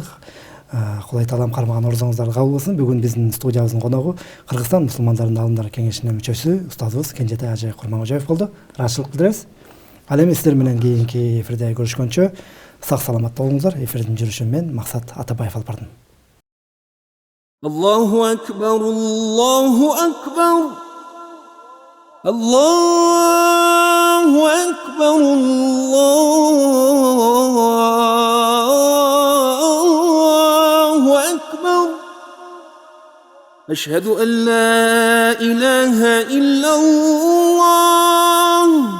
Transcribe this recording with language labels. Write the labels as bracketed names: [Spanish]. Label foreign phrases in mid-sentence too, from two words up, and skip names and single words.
[Kyrgyz] Кудай Таалам кармаган орозоңуздарды кабыл кылсын. Бүгүн биздин студиябыздын коногу Кыргызстан мусулмандарынын алымдар кеңешинин мүчөсү устазыбыз Кенжетай Ажы Курманкожоев болду. Ыраазычылык билдиребиз. Ал эми сиздер менен кийинки эфирде көрүшкөнчө сак саламат болуңуздар. Эфирдин жүрүшүн мен Максат Атабаев алып бардым. [Arabic] الله أكبر الله أكبر الله أكبر الله أكبر أشهد أن لا إله إلا الله